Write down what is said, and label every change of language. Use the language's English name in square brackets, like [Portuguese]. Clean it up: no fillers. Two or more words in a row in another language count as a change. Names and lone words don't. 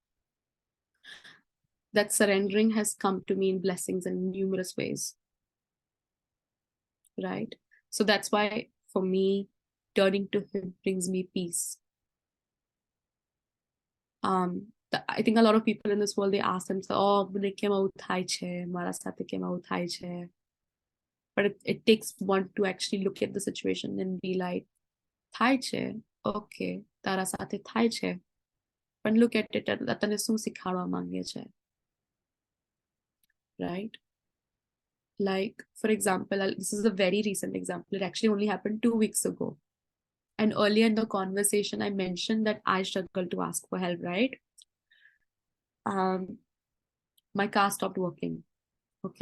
[English] That surrendering has come to me in blessings in numerous ways. Right? So that's why, for me, turning to him brings me peace. I think a lot of people in this world, they ask themselves, oh, [Gujarati] મારા સાથે કેમ ઉઠાઈ છે. [English] but it takes one to actually look at the situation and be like, [Gujarati] થાય છે, okay, તારા સાથે થાય છે, પણ [English] look at it, [Gujarati] તને શું શીખવાડવા માંગે છે, [English] right? Like, for example, this is a very recent example. It actually only happened 2 weeks ago. And earlier in the conversation, I mentioned that I struggle to ask for help, right? My car stopped working. Okay.